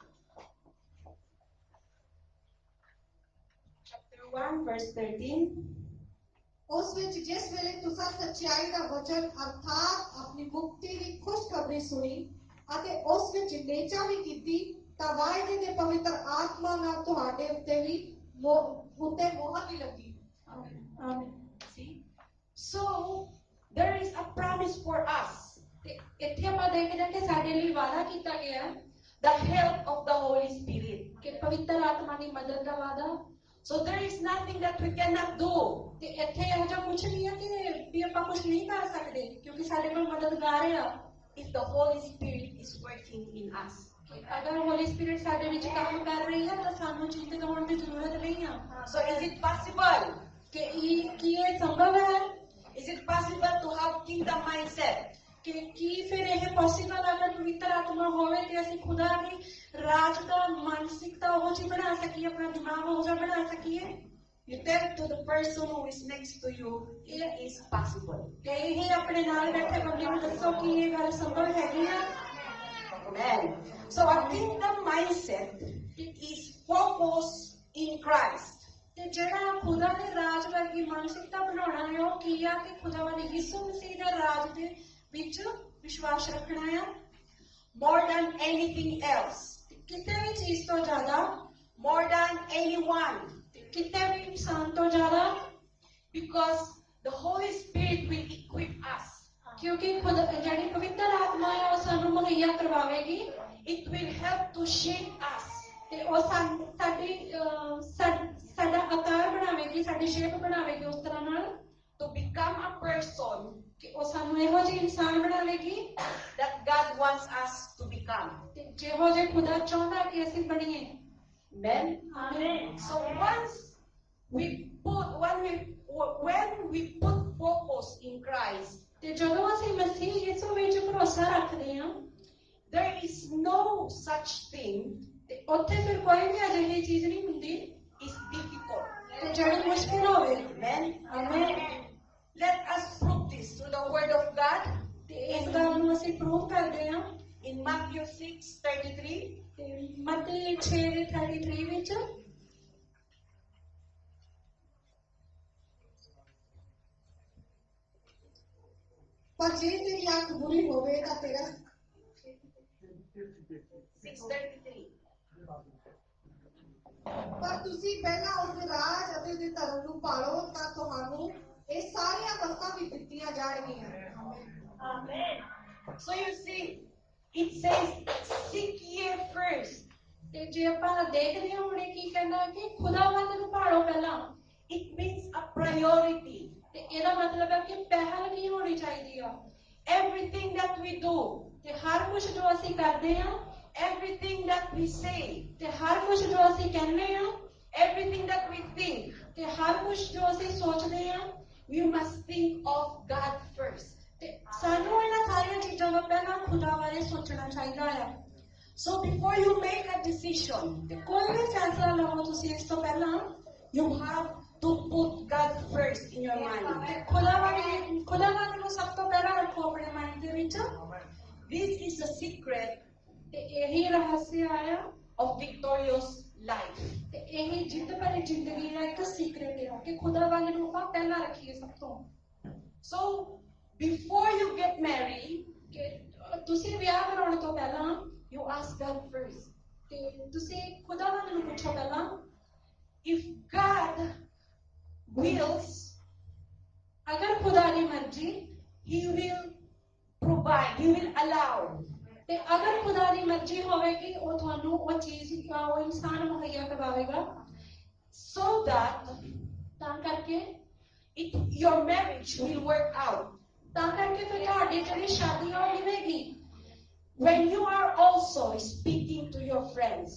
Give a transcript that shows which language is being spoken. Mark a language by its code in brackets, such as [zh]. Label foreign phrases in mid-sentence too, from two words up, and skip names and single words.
[en] Chapter 1 verse 13. [pa] ਉਸ ਵਿੱਚ ਜਿਸ ਵੇਲੇ ਤੁਸੀਂ ਸੱਚਾਈ ਦਾ ਵਚਨ ਅਰਥਾਤ ਆਪਣੀ ਮੁਕਤੀ ਦੀ ਖੁਸ਼ਖਬਰੀ ਸੁਣੀ ਅਤੇ ਉਸ ਵਿੱਚ ਨਿਚਾ ਵੀ ਕੀਤੀ ਤਾਂ ਵਾਅਦੇ ਦੇ ਪਵਿੱਤਰ ਆਤਮਾ ਨਾਲ ਤੁਹਾਡੇ ਉੱਤੇ ਵੀ ਮੋਹਰ ਵੀ ਲੱਗੀ। [en] See? So there is a promise for us. [pa] ਤੇ ਇੱਥੇ ਆਪਾਂ ਦੇਖਦੇ ਹਾਂ ਕਿ ਸਾਡੇ ਲਈ ਵਾਅਦਾ ਕੀਤਾ ਗਿਆ [en] the help of the Holy Spirit. [pa] ਕਿ ਪਵਿੱਤਰ ਆਤਮਾ ਦੀ ਮਦਦ ਦਾ ਵਾਅਦਾ। [en] So there is nothing that we cannot do. [pa] ਤੇ ਇੱਥੇ ਇਹੋ ਜਿਹਾ ਕੁਝ ਨਹੀਂ ਹੈ ਕਿ ਵੀ ਆਪਾਂ ਕੁਝ ਨਹੀਂ ਕਰ ਸਕਦੇ ਕਿਉਂਕਿ ਸਾਡੇ ਕੋਲ ਮਦਦਗਾਰ ਆ [en] If the Holy Spirit is working in us. [pa] ਕਿ ਅਗਰ ਹੋਲੀ ਸਪਿਰਿਟ ਸਾਡੇ ਵਿੱਚ ਕੰਮ ਕਰ ਰਹੀ ਹੈ ਤਾਂ ਸਾਨੂੰ ਚਿੰਤਤ ਹੋਣ ਦੀ ਜ਼ਰੂਰਤ ਨਹੀਂ ਆ। [en] So is it possible? [pa] ਕਿ ਇਹ ਸੰਭਵ ਹੈ? [en] Is it possible to have kingdom mindset? [pa] ਕਿ ਕੀ ਫਿਰ ਇਹ ਪੋਸੀਬਲ ਅਗਰ ਪਵਿੱਤਰ ਆਤਮਾ ਹੋਵੇ ਤੇ ਅਸੀਂ ਖੁਦਾ ਦੀ ਰਾਜ ਦਾ ਮਾਨਸਿਕਤਾ ਉਹ ਜਿਹੀ ਬਣਾ ਸਕੀਏ, ਆਪਣਾ ਦਿਮਾਗ ਉਹ ਜਿਹਾ ਬਣਾ ਸਕੀਏ? [en] You tell to the person who is next to you, it is possible. [pa] ਤੇ ਇਹ ਆਪਣੇ ਨਾਲ ਬੈਠੇ ਬੰਦੇ ਨੂੰ ਦੱਸੋ ਕਿ ਇਹ ਗੱਲ ਸੰਭਵ ਹੈਗੀ ਆ। [en] Amen. So a kingdom mindset is focused in Christ. [pa] ਤੇ ਜਿਹੜਾ ਖੁਦਾ ਦੇ ਰਾਜ ਵਰਗੀ ਮਾਨਸਿਕਤਾ ਬਣਾਉਣਾ ਹੈ ਉਹ ਕੀ ਆ ਕਿ ਖੁਦਾ ਵਾਲੇ ਯਿਸੂ ਮਸੀਹ ਦੇ ਰਾਜ ਦੇ ਵਿੱਚ ਵਿਸ਼ਵਾਸ ਰੱਖਣਾ ਆ [en] More than anything else. [pa] ਕਿਸੇ ਵੀ ਚੀਜ਼ ਤੋਂ ਜ਼ਿਆਦਾ, [en] More than anyone. [pa] ਕਿਤੇ ਵੀ ਇਨਸਾਨ ਤੋਂ ਜ਼ਿਆਦਾ, [en] Because the Holy Spirit will equip us. [pa] ਕਿਉਂਕਿ ਖੁਦਾ ਜਿਹੜੀ ਪਵਿੱਤਰ ਆਤਮਾ ਹੈ ਉਹ ਸਾਨੂੰ ਮੁਹੱਈਆ ਕਰਵਾਵੇਗੀ। [en] It will help to shape us. [pa] ਤੇ ਉਹ ਸਾਡਾ ਆਕਾਰ ਬਣਾਵੇਗੀ, ਸਾਡੀ ਸ਼ੇਪ ਬਣਾਵੇਗੀ ਉਸ ਤਰ੍ਹਾਂ ਨਾਲ [en] To become a person [pa] ਕਿ ਉਹ ਸਾਨੂੰ ਇਹੋ ਜਿਹੇ ਇਨਸਾਨ ਬਣਾਵੇਗੀ [en] that God wants us to become. [pa] ਤੇ ਜਿਹੋ ਜਿਹੇ ਖੁਦਾ ਚਾਹੁੰਦਾ ਕਿ ਅਸੀਂ ਬਣੀਏ। [en] Amen. [pa] ਆਮੀਨ। [en] So when we put focus in Christ, [pa] ਤੇ ਜਦੋਂ ਅਸੀਂ ਮਸੀਹ ਯਿਸੂ ਵਿੱਚ ਭਰੋਸਾ ਰੱਖਦੇ ਹਾਂ [en] there is no such thing [pa] ਤੇ ਉੱਥੇ ਫਿਰ ਕੋਈ ਵੀ ਅਜਿਹੀ ਚੀਜ਼ ਨਹੀਂ ਹੁੰਦੀ [en] is difficult. [pa] ਤੇ ਜਿਹੜੀ ਮੁਸ਼ਕਿਲ ਹੋਵੇ। [en] Amen. [pa] ਆਮੀਨ। [en] Let us prove this through the word of God [pa] ਤੇ ਇਸ ਗੱਲ ਨੂੰ ਅਸੀਂ ਪ੍ਰੂਵ ਕਰਦੇ ਹਾਂ [en] in Matthew 6:33. [pa] ਤੇ ਮੱਤੀ 6:33 ਵਿੱਚ ਪਰ ਜੇ ਤੇਰੀ ਅੱਖ ਬੁਰੀ ਹੋਵੇ ਤਾਂ ਤੇਰਾ 6:33. ਪਰ ਤੁਸੀਂ ਪਹਿਲਾਂ ਉਹਦੇ ਰਾਜ ਅਤੇ ਉਹਦੇ ਧਰਮ ਨੂੰ ਪਾਲੋ ਤਾਂ ਤੁਹਾਨੂੰ ਇਹ ਸਾਰੀਆਂ ਵਸਤਾਂ ਵੀ ਦਿੱਤੀਆਂ ਜਾਣਗੀਆਂ। [en] Amen. So you see, it says, seek ye first. [pa] ਤੇ ਜੇ ਆਪਾਂ ਦੇਖਦੇ ਹਾਂ ਹੁਣੇ ਕੀ ਕਹਿੰਦਾ ਕਿ ਖੁਦਾਵੰਦ ਨੂੰ ਭਾਲੋ ਪਹਿਲਾਂ। [en] It means a priority. [pa] ਤੇ ਇਹਦਾ ਮਤਲਬ ਹੈ ਕਿ ਪਹਿਲ ਕੀ ਹੋਣੀ ਚਾਹੀਦੀ ਆ। [en] Everything that we do, [pa] ਤੇ ਹਰ ਕੁਝ ਜੋ ਅਸੀਂ ਕਰਦੇ ਹਾਂ, [en] everything that we say, [pa] ਤੇ ਹਰ ਕੁਝ ਜੋ ਅਸੀਂ ਕਹਿੰਦੇ ਹਾਂ, [en] everything that we think, [pa] ਤੇ ਹਰ ਕੁਝ ਜੋ ਅਸੀਂ ਸੋਚਦੇ ਹਾਂ, [en] we must think of God first. [pa] ਤੇ ਸਾਨੂੰ ਇਹਨਾਂ ਸਾਰੀਆਂ ਚੀਜ਼ਾਂ ਤੋਂ ਪਹਿਲਾਂ ਖੁਦਾ ਬਾਰੇ ਸੋਚਣਾ ਚਾਹੀਦਾ ਆ। [en] So before you make a decision, [pa] ਤੇ ਕੋਈ ਵੀ ਫੈਸਲਾ ਲਵੋ ਤੁਸੀਂ ਇਸ ਤੋਂ ਪਹਿਲਾਂ [en] you have to put God first in your mind. [pa] ਖੁਦਾਵੰਦ ਨੂੰ ਸਭ ਤੋਂ ਪਹਿਲਾਂ ਰੱਖੋ ਆਪਣੇ ਮਨ ਦੇ ਵਿੱਚ। [en] This is the secret [pa] ਤੇ ਇਹੀ ਰਹੱਸ ਆਇਆ [en] of victorious life. [pa] ਤੇ ਇਹੀ ਜਿੱਤ ਭਰੀ ਜ਼ਿੰਦਗੀ ਦਾ ਇੱਕ ਸੀਕ੍ਰੇਟ ਹੈ ਕਿ ਖੁਦਾਵੰਦ ਨੂੰ ਆਪਾਂ ਪਹਿਲਾਂ ਰੱਖੀਏ ਸਭ ਤੋਂ। [en] So before you get married, [pa] ਕਿ ਤੁਸੀਂ ਵਿਆਹ ਕਰਾਉਣ ਤੋਂ ਪਹਿਲਾਂ [en] you ask God first. [pa] ਤੇ ਤੁਸੀਂ ਖੁਦਾਵੰਦ ਨੂੰ ਪੁੱਛੋ ਪਹਿਲਾਂ। [en] If God wills, [pa] ਅਗਰ ਖੁਦਾ ਦੀ ਮਰਜ਼ੀ, [en] He will provide, He will allow. [pa] ਤੇ ਅਗਰ ਖੁਦਾ ਦੀ ਮਰਜ਼ੀ ਹੋਵੇਗੀ ਉਹ ਤੁਹਾਨੂੰ ਉਹ ਚੀਜ਼ ਉਹ ਇਨਸਾਨ ਮੁਹੱਈਆ ਕਰਵਾਵੇਗਾ [en] So that [pa] ਤਾਂ ਕਰਕੇ [en] your marriage will work out. [pa] ਤਾਂ ਕਰਕੇ ਫਿਰ ਤੁਹਾਡੀ ਜਿਹੜੀ ਸ਼ਾਦੀ ਆ ਉਹ ਨਿਭੇਗੀ। [en] When you are also speaking to your friends,